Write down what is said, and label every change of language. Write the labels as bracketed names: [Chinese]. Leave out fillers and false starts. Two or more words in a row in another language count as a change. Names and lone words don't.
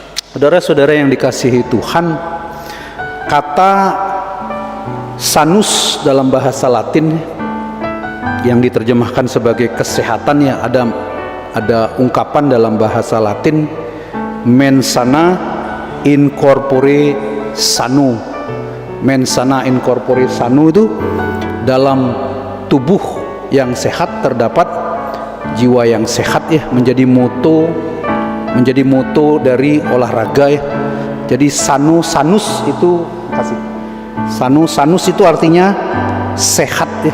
[Indonesian] Saudara-saudara yang dikasihi Tuhan, kata sanus dalam bahasa Latin yang diterjemahkan sebagai kesehatan, ya, ada ungkapan dalam bahasa Latin [Latin] mens sana in corpore sano. Mens sana in corpore sano [Indonesian] itu dalam tubuh yang sehat terdapat jiwa yang sehat, ya, menjadi moto dari olahraga, ya. Jadi sanus itu sanus itu artinya sehat, ya.